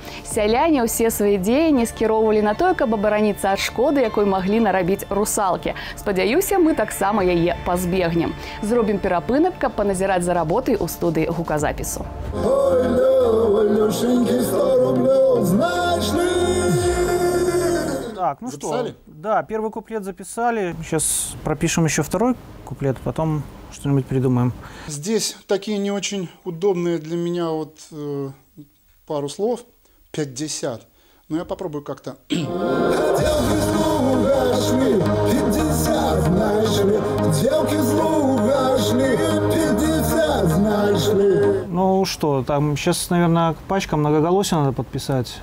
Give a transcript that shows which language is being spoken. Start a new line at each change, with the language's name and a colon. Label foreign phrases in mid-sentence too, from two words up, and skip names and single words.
Belarusian: Сяляне ўсе свае дзеянні скіроўвалі на тое, каб абараніцца ад шкоды, якой маглі нарабіць русалкі. Спадзяюся, мы таксама яе пазбегнем. Зробім перапынак, каб паназіраць за работай у студыі гуказапісу.
Russian: Так, ну Записали? что, да, первый куплет записали. Сейчас пропишем еще второй куплет, потом что-нибудь придумаем. Здесь такие не очень удобные для меня вот пару слов. 50. Но я попробую как-то. Ну что, там сейчас, наверное, пачка многоголосия надо подписать.